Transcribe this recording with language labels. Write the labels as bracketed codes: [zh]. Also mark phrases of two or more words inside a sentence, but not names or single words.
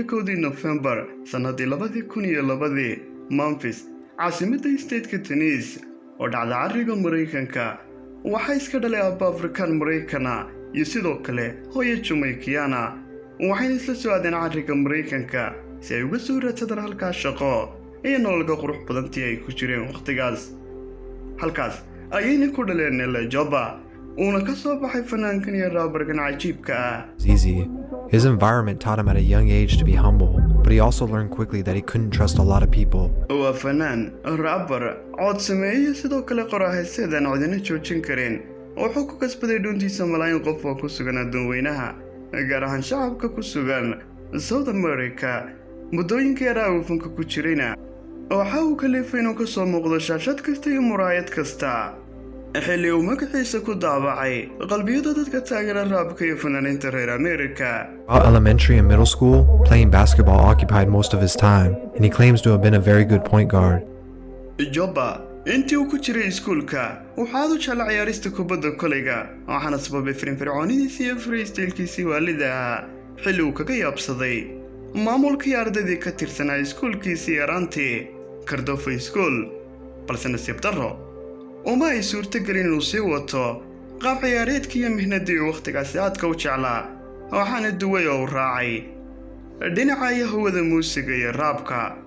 [so] 1 November sanadii 2002 Memphis caasimadda stateka Tennessee oo dhacda cariga Mareykanka waxaa iska dhalay aabba Afrikaan Mareykana iyo sidoo kale hooyo Jamaican waxayna isla soo aadeen cariga Mareykanka si ay uga soo raadsadaan halkaas shaqo iyo nolol qurux badantii ay ku jireen waqtigaas halkaas ayayna ku dhaleen Nella Joba una ka soo baxay fanaankan iyo raabarkan cajiibka ah easy. [en] His environment taught him at a young age to be humble, but he also learned quickly that he couldn't trust a lot of people. [so] waa fanaan raabar cod sameeyay sidoo kale qoraaheeseedan codina joojin kareen wuxuu ku kasbaday dhuuntiisa malaayiin qof oo ku sugan adduunweynaha gaar ahaan shacabka ku sugan South America muddooyinkii yaraa uu fanka ku jirayna waxa uu kalifay inuu ka soo muuqdo shaashad kasta iyo muraayad kasta xilli uu magaciisa ku daabacay qalbiyada dadka taageera raabka iyo fanaaniinta reer America. [en] While elementary and middle school, playing basketball occupied most of his time, and he claims to have been a very good point guard. [so] Joba intii uu ku jiray iskuulka waxaa uu jeclaa ciyaarista kubadda kolayga waxaana sababay firfircoonidiisa iyo freestyle-kiisii waalida xilli uu kaga yaabsaday maamulkii ardaydii ka tirsanaa iskuulkiisii yaraantii Cardofo School balse nasiib darro uma ay suurtagelin inuu sii wato qaab ciyaareedkii iyo mihnadii waqtigaasi aadka u jeclaa waxaana duway oo raacay dhinaca iyo hawada muusiga iyo raabka